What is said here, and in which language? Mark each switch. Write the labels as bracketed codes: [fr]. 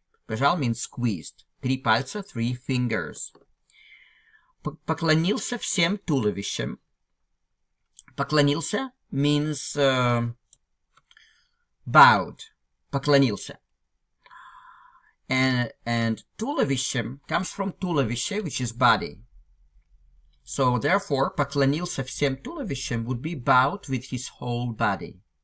[ru] Пожал [en] means squeezed. [ru] 3 пальца, [en] 3 fingers. [ru] Поклонился всем туловищем. Поклонился [en] means bowed. [ru] Поклонился. [en] And [ru] туловищем [en] comes from [ru] туловище, [en] which is body. So therefore, [ru] поклонился всем туловищем [en] would be bowed with his whole body.